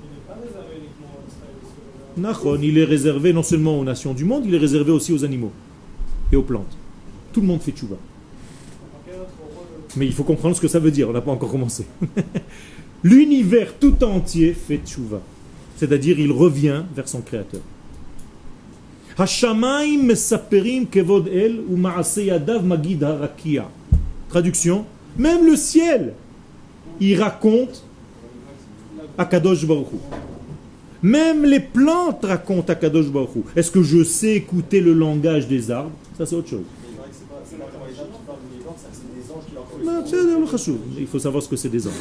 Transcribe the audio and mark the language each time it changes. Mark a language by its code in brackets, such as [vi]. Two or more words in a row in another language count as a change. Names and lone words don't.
[fr] Il est réservé non seulement aux nations du monde, il est réservé aussi aux animaux et aux plantes. Tout le monde fait tchouva. Mais il faut comprendre ce que ça veut dire, on n'a pas encore commencé. L'univers tout entier fait tchouva. C'est-à-dire il revient vers son créateur. [he] השמים מספרים כבוד אל ומעשה ידיו מגיד הרקיע. [fr] Traduction, même le ciel, il raconte Akadosh Baruch Hu. Même les plantes racontent Akadosh Baruch Hu. Est-ce que je sais écouter le langage des arbres? Ça c'est autre chose. Il faut savoir ce que c'est des anges.